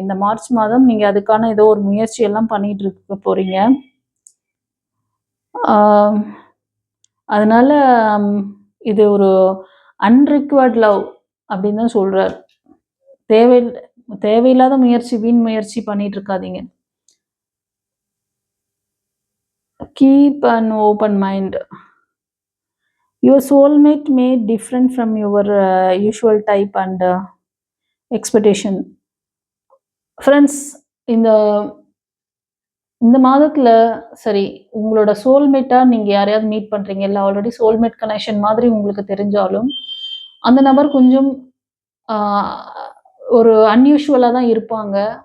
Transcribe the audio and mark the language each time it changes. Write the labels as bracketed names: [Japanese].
[Tamil] இந்த மார்ச் மாதம் நீங்க அதுக்கான ஏதோ ஒரு முயற்சி எல்லாம் பண்ணிட்டு இருக்க போறீங்க. அதனால இது ஒரு [English] unrequired love [Tamil] அப்படின்னு தான் சொல்றாரு. தேவையில்லாத முயற்சி, வீண் முயற்சி பண்ணிட்டு இருக்காதீங்க. [English] Keep an open mind. Your soulmate may different from your usual type and expectation. [Tamil] Friends, இந்த இந்த மாதத்துல சரி உங்களோட சோல்மேட்டா நீங்க யாரையாவது மீட் பண்றீங்க, இல்ல ஆல்ரெடி சோல்மேட் கனெக்ஷன் மாதிரி உங்களுக்கு தெரிஞ்சாலும் அந்த நபர் கொஞ்சம் ஒரு அன்யூஷுவலா தான் இருப்பாங்க.